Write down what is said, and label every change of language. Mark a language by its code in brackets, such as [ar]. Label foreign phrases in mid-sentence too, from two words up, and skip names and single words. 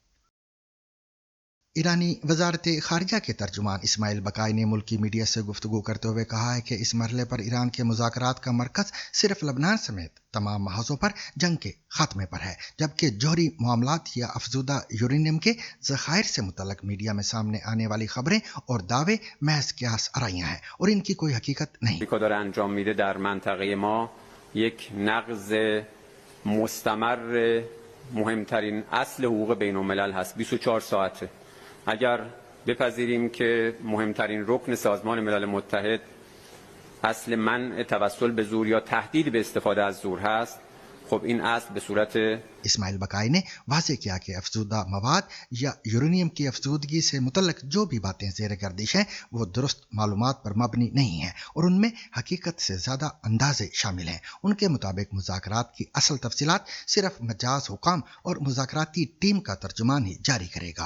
[ur] ایرانی وزارت خارجہ کے ترجمان اسماعیل بقائی نے ملکی میڈیا سے گفتگو کرتے ہوئے کہا ہے کہ اس مرحلے پر ایران کے مذاکرات کا مرکز صرف لبنان سمیت تمام محاذوں پر جنگ کے خاتمے پر ہے، جبکہ جوہری معاملات یا افزودہ یورینیم کے ذخائر سے متعلق میڈیا میں سامنے آنے والی خبریں اور دعوے محض قیاس آرائیاں ہیں اور ان کی کوئی حقیقت نہیں. [fa] داره انجام میده در منطقه ما یک نقض مستمر مهمترین اصل حقوق بین الملل هست. 24 ساعته. اگر بپذیریم که مهمترین رکن سازمان ملل متحد اصل منع توسل به زور یا تهدید به استفاده از زور هست، خب این اصل به صورت [ur] اسماعیل بقائی نے واضح کیا کہ افزودہ مواد یا یورینیم کی افزودگی سے متعلق جو بھی باتیں زیر گردش ہیں وہ درست معلومات پر مبنی نہیں ہیں اور ان میں حقیقت سے زیادہ اندازے شامل ہیں. ان کے مطابق مذاکرات کی اصل تفصیلات صرف مجاز حکام اور مذاکراتی ٹیم کا ترجمان ہی جاری کرے گا.